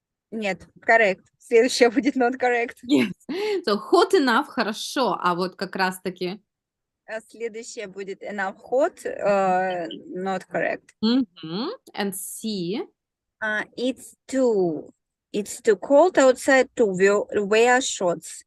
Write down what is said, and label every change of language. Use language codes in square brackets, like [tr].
[ru] Нет, correct. Следующее будет [en] not correct. Yes. So hot enough, [ru] хорошо, а вот как раз-таки Следующее будет [en] enough hot, not correct. And C. It's too cold outside to wear shorts.